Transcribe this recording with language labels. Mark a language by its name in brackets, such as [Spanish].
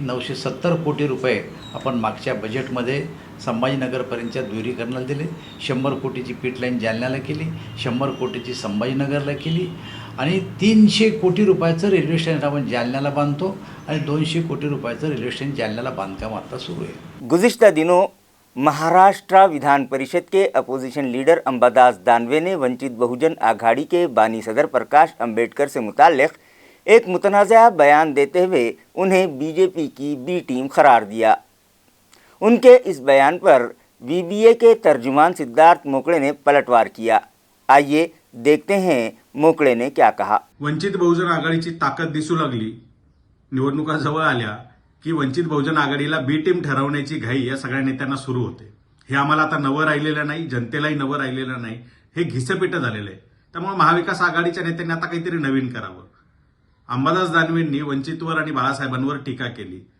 [Marathi] 970 कोटी रुपये आपण मागच्या बजेटमध्ये संभाजीनगरपर्यंतच्या दुहेरीकरणाला दिले. 100 कोटीची पीट लाईन जालन्याला केली, 100 कोटीची संभाजीनगरला केली आणि 300 कोटी रुपयाचं रेल्वे स्टेशन आपण जालन्याला बांधतो आणि 200 कोटी रुपयाचं रेल्वे स्टेशन जालन्याला बांधकाम आता सुरू आहे. [Hindi] गुज़िश्ता दिनों महाराष्ट्र विधान परिषद के अपोजिशन लीडर अंबादास दानवे ने वंचित बहुजन आघाड़ी के बानी सदर प्रकाश अंबेडकर से मुताल्लिक़ एक मुतनाज़ा बयान देते हुए उन्हें बीजेपी की बी टीम करार दिया. उनके इस बयान पर वीबीए के तर्जुमान सिद्धार्थ मोकळे ने पलटवार किया. आइए देखते हैं मोकळे ने क्या कहा. [Marathi] वंचित बहुजन आघाडीची ताकद दिसू लागली. निवडणुका जवळ आल्या की वंचित बहुजन आघाडीला बी टीम ठरवण्याची घाई या सगळ्या नेत्यांना सुरू होते. हे आम्हाला आता नवं राहिलेलं नाही, जनतेलाही नवं राहिलेलं नाही. हे घिसपिटं झालेलं आहे. त्यामुळे महाविकास आघाडीच्या नेत्यांनी आता काहीतरी नवीन करावं. अंबादास दानवेंनी वंचितवर आणि बाळासाहेबांवर टीका केली.